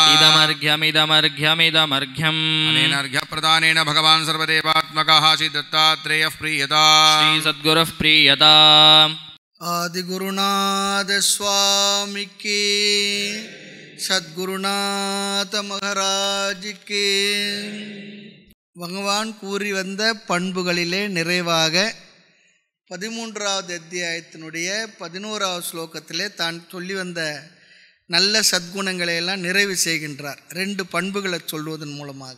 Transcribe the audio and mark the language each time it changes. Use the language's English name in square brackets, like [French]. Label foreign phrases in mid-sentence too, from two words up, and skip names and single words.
[Sanskrit] इदमर्घ्यमिदमर्घ्यमिदमर्घ्यम् अनेन अर्घ्यप्रदानेन भगवान् सर्वदेवात्मकः श्री दत्तात्रेयः प्रीयता श्री सद्गुरुः प्रीयता [Hindi] आदिगुरुनाथ स्वामी की सद्गुरुनाथ महाराज की [Tamil] பகவான் கூறி வந்த பண்புகளிலே நிறைவாக 13வது அத்தியாயத்தினுடைய 11வது ஸ்லோகத்திலே தான் சொல்லி வந்த நல்ல சத்குணங்களை எல்லாம் நிறைவு செய்கின்றார். 2 பண்புகளை சொல்வதன் மூலமாக.